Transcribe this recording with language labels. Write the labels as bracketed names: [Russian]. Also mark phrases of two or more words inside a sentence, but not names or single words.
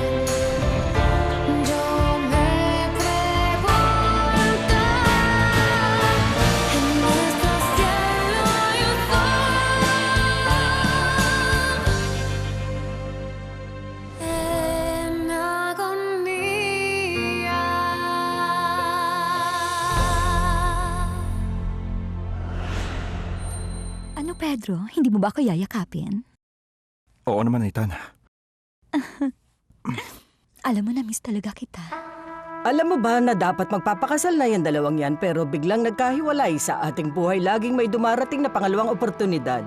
[Spanish] Yo me pregunto, en nuestro cielo hay un sol en agonía. [Filipino] Ano, Pedro? Hindi mo ba ako yayakapin? Oo naman, Aitana. Alam mo na, miss talaga kita. Alam mo ba na dapat magpapakasal na yung dalawang yan pero biglang nagkahiwalay sa ating buhay, laging may dumarating na pangalawang oportunidad.